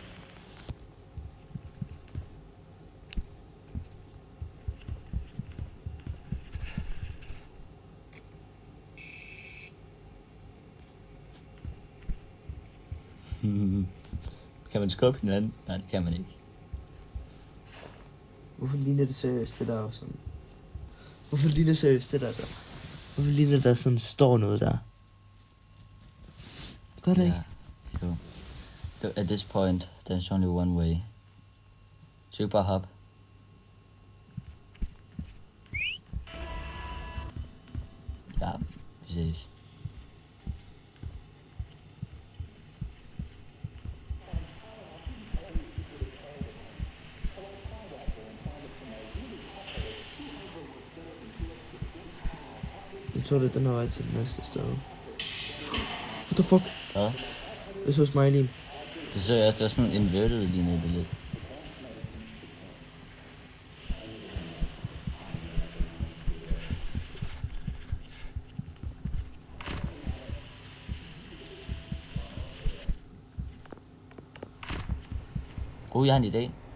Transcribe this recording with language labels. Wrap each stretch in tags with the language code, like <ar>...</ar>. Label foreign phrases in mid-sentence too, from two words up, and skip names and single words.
<da>Kan man skubbe hinanden? Nej, det kan man ikke. Hvorfor ligner det seriøst, det der sådan? Hvorfor ligner det seriøst, det der? Hvorfor ligner der sådan står noget der? Gør det ikke? Jo.</da> <en>At this point, there's only one way.</en> <da>Så bare hop. Ja, vi ses. Jeg tror, det er den her vej til det næste sted.</da> <en>What the fuck?</en> <da>Hvad? Jeg så smiley'en. Det så jeg også, det var</da> <en>sådan en inverted</en> <da>lige nede i billedet. Jeg har en idé.</da>